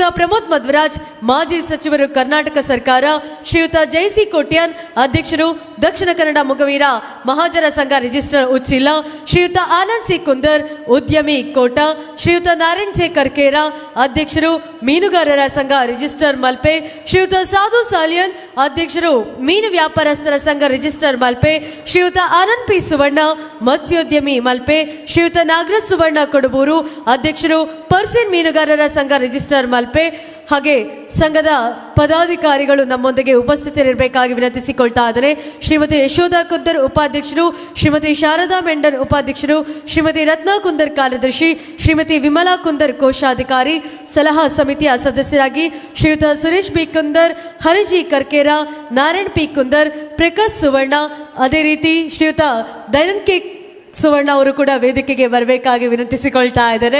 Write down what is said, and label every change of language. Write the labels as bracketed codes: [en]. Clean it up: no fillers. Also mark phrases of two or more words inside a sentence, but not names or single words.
[kn] ಪ್ರಮೋದ್ ಮಧ್ವರಾಜ್, ಮಾಜಿ ಸಚಿವರು ಕರ್ನಾಟಕ ಸರ್ಕಾರ, ಶ್ರೀಯುತ ಜಯಸಿ ಕೋಟ್ಯಾನ್, ಅಧ್ಯಕ್ಷರು ದಕ್ಷಿಣ ಕನ್ನಡ ಮೊಗವೀರ ಮಹಾಜನ ಸಂಘ ರಿಜಿಸ್ಟರ್ ಉಚ್ಚಿಲ, ಶ್ರೀಯುತ ಆನಂದ್ ಸಿ ಕುಂದರ್, ಉದ್ಯಮಿ ಕೋಟ, ಶ್ರೀಯುತ ನಾರಾಯಣ್ ಜೆ ಕರ್ಕೇರ, ಅಧ್ಯಕ್ಷರು ಮೀನುಗಾರರ ಸಂಘ ರಿಜಿಸ್ಟರ್ ಮಲ್ಪೆ, ಶ್ರೀಯುತ ಸಾಧು ಸಾಲಿಯನ್, ಅಧ್ಯಕ್ಷರು ಮೀನು ವ್ಯಾಪಾರಸ್ಥರ ಸಂಘ ರಿಜಿಸ್ಟರ್ ಮಲ್ಪೆ, ಶ್ರೀಯುತ ಆನಂದ್ ಪಿ ಸುವರ್ಣ, ಮತ್ಸ್ಯೋದ್ಯಮಿ ಮಲ್ಪೆ, ಶ್ರೀಯುತ ನಾಗರಾಜ್ ಸುವರ್ಣ ಕೊಡಬೂರು, ಅಧ್ಯಕ್ಷರು ಪರ್ಸಿನ್ ಮೀನುಗಾರರ ಸಂಘ ರಿಜಿಸ್ಟರ್ ಮಲ್ಪೆ. ಹಾಗೆ ಸಂಘದ ಪದಾಧಿಕಾರಿಗಳು ನಮ್ಮೊಂದಿಗೆ ಉಪಸ್ಥಿತರಿರಬೇಕಾಗಿ ವಿನಂತಿಸಿಕೊಳ್ತಾ ಇದ್ದಾರೆ. ಶ್ರೀಮತಿ ಯಶೋಧ ಕುಂದರ್ ಉಪಾಧ್ಯಕ್ಷರು, ಶ್ರೀಮತಿ ಶಾರದಾ ಮೆಂಡನ್ ಉಪಾಧ್ಯಕ್ಷರು, ಶ್ರೀಮತಿ ರತ್ನಾ ಕುಂದರ್ ಕಾರ್ಯದರ್ಶಿ, ಶ್ರೀಮತಿ ವಿಮಲಾ ಕುಂದರ್ ಕೋಶಾಧಿಕಾರಿ, ಸಲಹಾ ಸಮಿತಿಯ ಸದಸ್ಯರಾಗಿ ಶ್ರೀಯುತ ಸುರೇಶ್ ಪಿ ಕುಂದರ್, ಹರಿಜಿ ಕರ್ಕೇರ, ನಾರಾಯಣ್ ಪಿ ಕುಂದರ್, ಪ್ರಕಾಶ್ ಸುವರ್ಣ, ಅದೇ ರೀತಿ ಶ್ರೀಯುತ ದಯಾನಂದ್ ಕೆ ಸುವರ್ಣ ಅವರು ಕೂಡ ವೇದಿಕೆಗೆ ಬರಬೇಕಾಗಿ ವಿನಂತಿಸಿಕೊಳ್ತಾ ಇದ್ದಾರೆ.